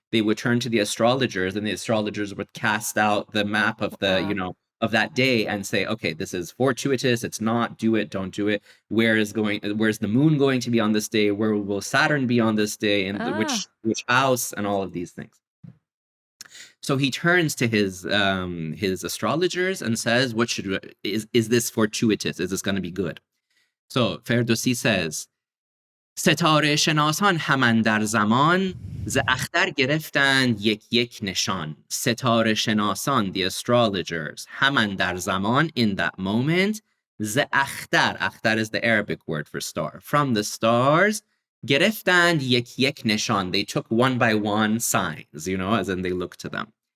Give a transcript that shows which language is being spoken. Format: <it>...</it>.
<en>They would turn to the astrologers, and the astrologers would cast out the map of of that day and say, okay, this is fortuitous, it's not, do it, don't do it. Where's the moon going to be on this day? Where will Saturn be on this day? And which house, and all of these things. So he turns to his astrologers and says, is this fortuitous? Is this going to be good? So Ferdowsi says,</en> <fa>ستاره شناسان همان در زمان ز اختر گرفتند یک یک نشان. ستاره شناسان,</fa> <en>the astrologers,</en> <fa>همان در زمان,</fa> <en>in that moment,</en> <fa>ز اختر,</fa> <en>اختر is the Arabic word for star, from the stars,</en> <fa>گرفتند یک یک نشان,</fa> <en>they took one by one signs, as in they looked to them.</en>